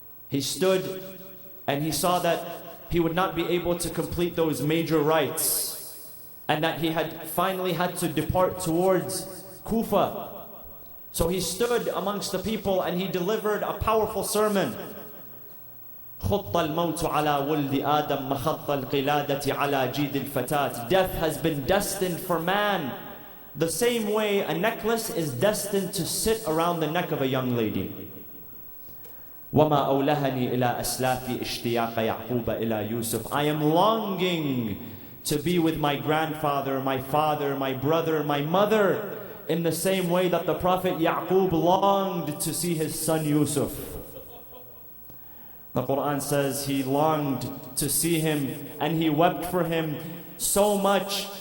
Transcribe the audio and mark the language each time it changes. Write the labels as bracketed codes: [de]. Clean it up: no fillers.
[en] He stood and he saw that he would not be able to complete those major rites, and that he had finally had to depart towards Kufa. So he stood amongst the people and he delivered a powerful sermon. [ar] خط الموت على ولد آدم مخط القلادة على جيد الفتاة. [en] Death has been destined for man the same way a necklace is destined to sit around the neck of a young lady. [ar] وما أولهني إلى أسلافي اشتياق يعقوب إلى يوسف. [en] I am longing to be with my grandfather, my father, my brother, my mother, in the same way that the Prophet Yaqub longed to see his son Yusuf. The Quran says he longed to see him and he wept for him so much.